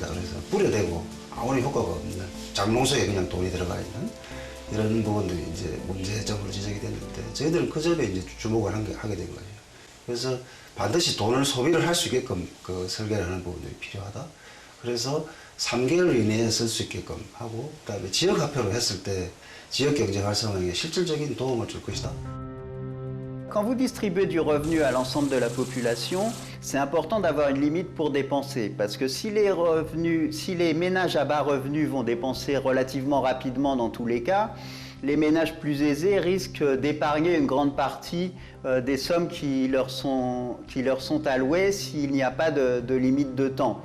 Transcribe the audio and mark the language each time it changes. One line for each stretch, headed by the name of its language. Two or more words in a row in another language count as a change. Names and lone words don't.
Korean: 그래서 뿌려대고 아무런 효과가 없는 장농소에 그냥 돈이 들어가 있는 이런 부분들이 이제 문제점으로 지적이 됐는데 저희들은 그 점에 이제 주목을 하게 된 거예요. 그래서 반드시 돈을 소비를 할 수 있게끔 그 설계를 하는 부분들이 필요하다. 그래서 3개월 이내에 쓸 수 있게끔 하고 그다음에 지역 화폐로 했을 때 지역 경제 활성화에 실질적인 도움을 줄 것이다.
French: Quand vous distribuez du revenu à l'ensemble de la population, c'est important d'avoir une limite pour dépenser. Parce que si les ménages à bas revenus vont dépenser relativement rapidement dans tous les cas, les ménages plus aisés risquent d'épargner une grande partie des sommes qui leur sont allouées s'il n'y a pas de limite de temps.